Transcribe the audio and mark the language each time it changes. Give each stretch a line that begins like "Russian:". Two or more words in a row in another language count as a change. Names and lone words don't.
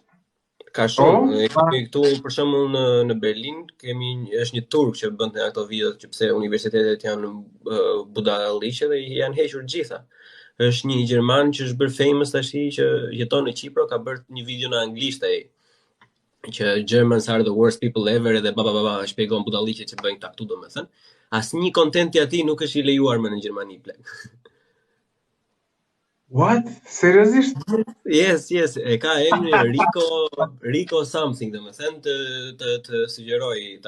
Albanian: Ka shumë, këtu për shembull në Berlin është një turk që bën ato videot që pse universitetet janë budalliqe dhe janë hequr gjitha. Është një gjerman që është bërë famous tash që jeton në Kipër, ka bërë një video në anglisht ai që
English: Germans are the worst people ever
Albanian: edhe shpjegon budalliqet që bëjnë këtu domethënë. Asnjë content i atij nuk është i lejuar më në Gjermani plak. What? Seriozisht? Yes, e ka emrin Rico something, domethënë të sugjeroj ta.